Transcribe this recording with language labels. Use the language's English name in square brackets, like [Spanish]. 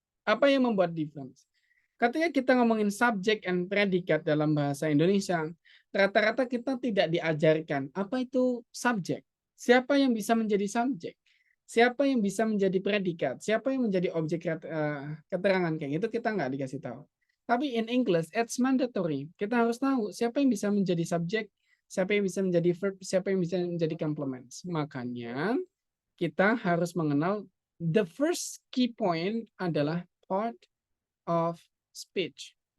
[Indonesian] Apa yang membuat difference? Ketika kita ngomongin subjek and predikat dalam bahasa Indonesia, rata-rata kita tidak diajarkan apa itu subjek, Siapa yang bisa menjadi subjek? Siapa yang bisa menjadi predikat? Siapa yang menjadi objek keterangan kayak gitu kita nggak dikasih tahu. Tapi [English] in English it's mandatory. [Indonesian] Kita harus tahu siapa yang bisa menjadi subjek, siapa yang bisa menjadi verb, siapa yang bisa menjadi complements. Makanya kita harus mengenal [English] the first key point [Indonesian] adalah part of speech.